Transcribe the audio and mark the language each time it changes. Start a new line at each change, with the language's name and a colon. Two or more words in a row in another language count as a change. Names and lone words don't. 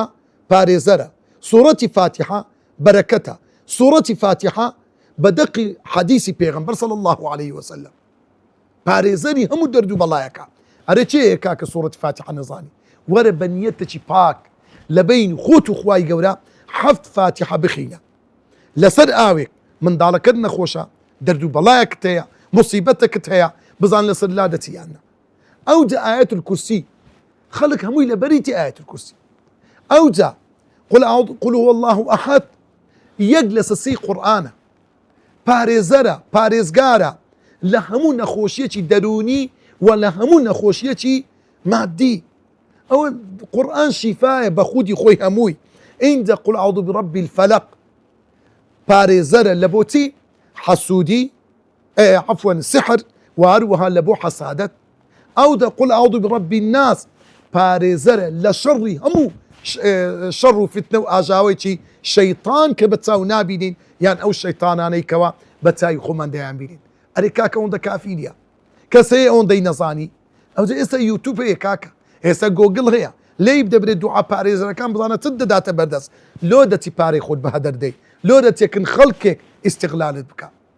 Central Kurdish: پارێزەرە سوورەتی فاتحە بەرەکەتە سوورەتی فاتحە بەدەقی حەدیسی پێغەمبەر
Arabic: صلی الله عليه وسلم
Central Kurdish: پارێزەری هەموو دەرد و بەڵایەکە ئەرێ چێیە کاکە سوورەتی فاتحە نەزانی وەرە بە نیەتێکی پاک لە بین خۆت و خوای گەورە 7 فاتحە بخینە لەسەر ئاوێک منداڵەکەت نەخۆشە دەرد و بەڵایەکت هەیە مصیبەتێکت هەیە بزان لەسەر لا دەچیانە ئەو جا ئایەت الکورسی خەڵک هەمووی لە بەریتی ئایەت الکورسی ئەو جا
Arabic: قل هو الله ئەحەد
Central Kurdish: یەک لە سەسی قورئانە پارێزەرە پارێزگارە لە هەموو نەخۆشیەکی دەرونی و لە هەموو نەخۆشیەکی مادی ئەوە قورئان شیفایە بە خودی خۆی هەمووی ئینجا
Arabic: قل أعوذ برب الفلق
Central Kurdish: پارێزەرە لە بۆچی حەسوودی عفوا سحر و هەروەها لە بۆ حەسادەت ئەو دا
Arabic: قل أعوذ برب الناس
Central Kurdish: پارێزەرە لە شەڕی هەموو شەڕ و فتنە و ئاژاوێکی شەیطان کە بە چاو نابینین یان ئەو شەیطانانەی کەوا بە چاوی خۆمان دەیان بینین ئەرێ کاکە ئەوەندە کافی نییە کەس هەیە ئەوەندەی نەزانی ئەوجا ئێستا یوتیوب هەیە کاکە ئێستا گۆگڵ هەیە لێی دەبرێت دوعا پارێزەرەکان بزانە چ دەداتە بەردەست لۆ دەچی پارەی خۆت بە هەدەر دەی لۆ دەچێکن خەڵکێک ئیستیغلالت بکە